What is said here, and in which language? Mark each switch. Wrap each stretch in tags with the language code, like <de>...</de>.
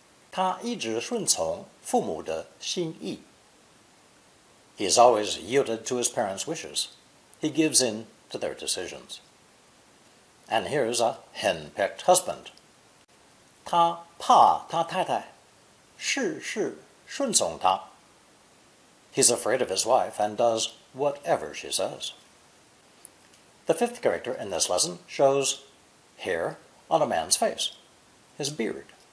<zh>他一直顺从父母的心意.</zh> <en>He has always yielded to his parents' wishes. He gives in to their decisions. And here's a hen-pecked husband.</en> <zh>他怕他太太事事顺从他.</zh> <en>He's afraid of his wife and does whatever she says. The fifth character in this lesson shows hair on a man's face, his beard.</en>